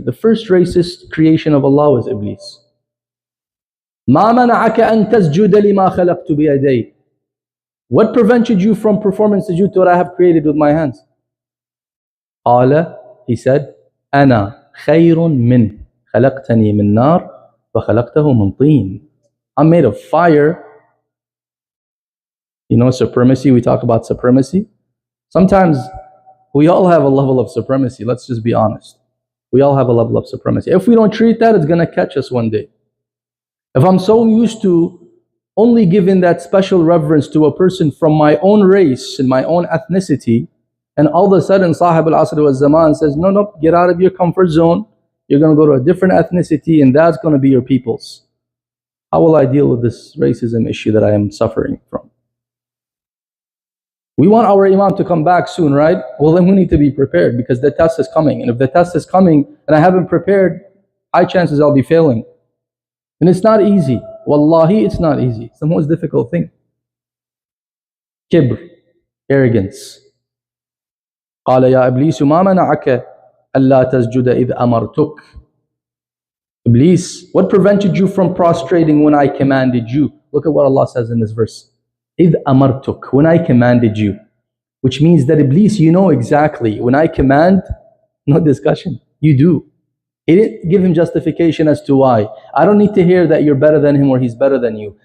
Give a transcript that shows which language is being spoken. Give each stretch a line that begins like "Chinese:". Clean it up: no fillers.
English: The first racist creation of Allah was Iblis.
Arabic: مَا مَنَعَكَ أَن تَسْجُدَ لِمَا خَلَقْتُ بِيَدَيْ.
English: What prevented you from performing sujood to what I have created with my hands?
Arabic: قَالَ,
English: he said,
Arabic: أَنَا خَيْرٌ مِّنْ خَلَقْتَنِي مِنْ نَارٍ وَخَلَقْتَهُ مِنْ طِينٍ.
English: I'm made of fire. You know, supremacy, we talk about supremacy. Sometimes we all have a level of supremacy, let's just be honest. We all have a level of supremacy. If we don't treat that, it's going to catch us one day. If I'm so used to only giving that special reverence to a person from my own race and my own ethnicity, and all of a sudden Sahib al-Asr wal-Zaman says, no, get out of your comfort zone. You're going to go to a different ethnicity and that's going to be your people's. How will I deal with this racism issue that I am suffering from? We want our Imam to come back soon, right? Well, then we need to be prepared, because the test is coming. And if the test is coming and I haven't prepared, high chances I'll be failing. And it's not easy. Wallahi, it's not easy. It's the most difficult thing. Kibr, arrogance.
Arabic: قال يا إبليس ما منعك ألا تسجد إذ أمرتك.
English: Iblis, what prevented you from prostrating when I commanded you? Look at what Allah says in this verse.
Arabic: إذ أمرتك,
English: when I commanded you. Which means that Iblis, you know exactly, when I command, no discussion, you do. He didn't give him justification as to why. I don't need to hear that you're better than him or he's better than you.